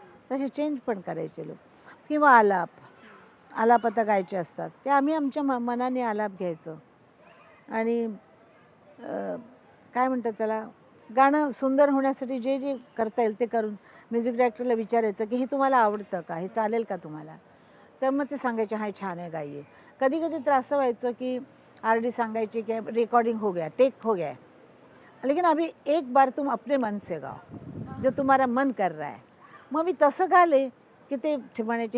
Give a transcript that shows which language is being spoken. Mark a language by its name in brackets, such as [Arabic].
[Marathi] तसे चेंज पण करायचे लोक. किंवा आलाप आता गायचे असतात ते आम्ही आमच्या मनाने आलाप घ्यायचो. आणि काय म्हणतात त्याला, गाणं सुंदर होण्यासाठी जे जे करता येईल ते करून म्युझिक डायरेक्टरला विचारायचं की हे तुम्हाला आवडतं का, हे चालेल का तुम्हाला. तर मग ते सांगायचे हा छान आहे गाइए. कधी कधी तर असं व्हायचं की RD सांगायची की [Hindi] रिकॉर्डिंग हो गया, टेक हो गया, लेकिन अभी एक बार तुम अपने मन से गाओ जो तुम्हारा मन कर रहा है. [Marathi] मग मी तसं गाले की ते म्हणायचे